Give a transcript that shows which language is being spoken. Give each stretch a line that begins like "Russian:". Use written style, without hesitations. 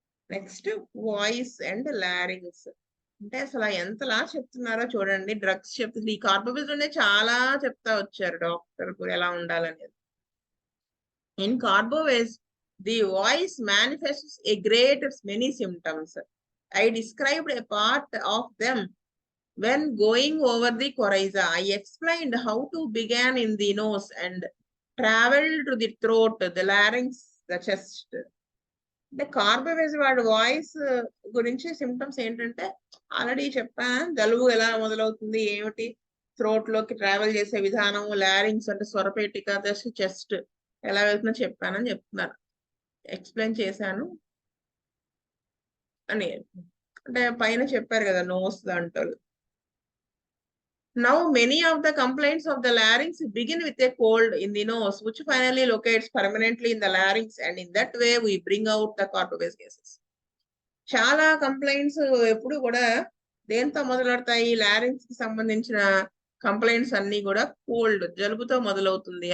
English: Next voice and larynx.
Telugu: అంటే అసలు ఎంతలా చెప్తున్నారో చూడండి. డ్రగ్స్ చెప్తుంది, ఈ కార్బోవేజ్ లోనే చాలా చెప్తా వచ్చారు డాక్టర్ ఎలా ఉండాలనేది.
English: In carbo veg the voice manifests a great many symptoms. I described a part of them when going over the coryza. I explained how to begin in the nose and travel to the throat, the larynx, the chest.
Telugu: అంటే కార్బోవేజ్ వాడి voice గురించి symptoms ఏంటంటే already చెప్పాను. జలుబు ఎలా మొదలవుతుంది, ఏమిటి, throat లోకి ట్రావెల్ చేసే విధానం, లారింగ్స్ అంటే స్వరపేటిక, చెస్ట్ ఎలా వెళ్తుందో చెప్పానని చెప్తున్నారు. ఎక్స్ప్లెయిన్ చేశాను అని. అంటే పైన చెప్పారు కదా నోస్ దాంట్లో.
English: Now many of the complaints of the larynx begin with a cold in the nose, which finally locates permanently in the larynx, and in that way we bring out the carbo-based cases.
Telugu: చాలా complaints ఎప్పుడు కూడా దేంతో మొదలెడతాయి? లారింగ్స్ కి సంబంధించిన complaints అన్ని కూడా cold, జలుబుతో మొదలవుతుంది.